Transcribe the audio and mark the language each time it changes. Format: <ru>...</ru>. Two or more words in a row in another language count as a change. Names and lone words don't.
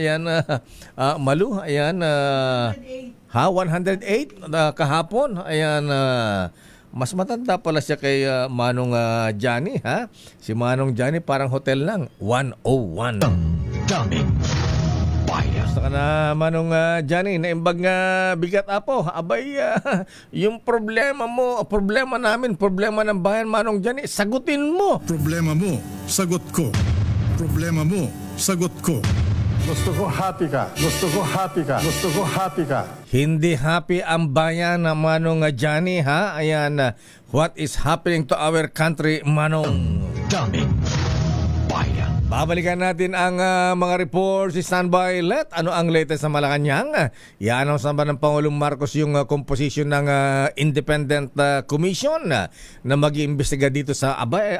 <tl>Ayan, Malu, ayan, ha, 108 kahapon. Ayan, mas matanda pala siya kay Manong Johnny, ha? Si Manong Johnny parang hotel lang, 101. Daming bayan. Gusto ka na,</tl> <ilo>Manong Johnny, naimbag nga bigat, Apo.</ilo> <tl>Abay, yung problema mo, problema namin, problema ng bayan, Manong Johnny, sagutin mo. Problema mo, sagot ko. Problema mo, sagot ko. Gusto ko happy ka. Gusto ko happy ka. Gusto ko happy ka. Hindi happy ang bayan, Manong Johnny, ha? Ayan,</tl> <en>what is happening to our country,</en> <tl>Manong? Daming bayan. Babalikan natin ang mga reports. Standby, Let. Ano ang latest sa Malacanang? I-announce ba ng Pangulong Marcos yung composition ng</tl> <en>independent commission</en> <tl>na mag-iimbestiga dito sa abay.</tl>